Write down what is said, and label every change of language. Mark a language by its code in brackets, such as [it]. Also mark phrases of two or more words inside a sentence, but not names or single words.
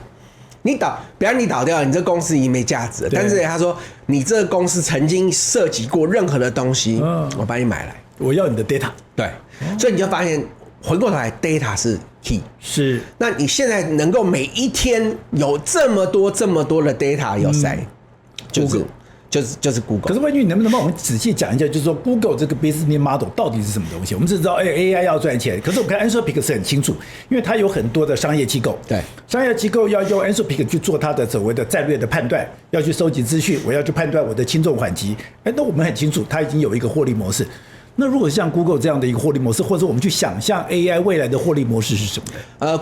[zh] 比方你倒掉了，你這公司已經沒價值了。但是他說，你這個公司曾經涉及過任何的東西，我幫你買來，我要你的 data。對，所以你就發現，回過頭來 data 是 key。是，那你現在能夠每一天有這麼多的 data 有誰？就是 Google。可是萬鈞，你能不能幫我們仔細講一下，就是說 Google 這個 [en] business model [zh] 到底是什麼東西？我們只知道AI 要賺錢，可是我們看 Anthropic 是很清楚，因為它有很多的商業機構，對，商業機構要用 Anthropic 去做它的所謂的戰略的判斷，要去收集資訊，我要去判斷我的輕重緩急。那我們很清楚，它已經有一個獲利模式。那如果像 Google 這樣的一個獲利模式，或者我們去想象 AI 未来的獲利模式是什麼呢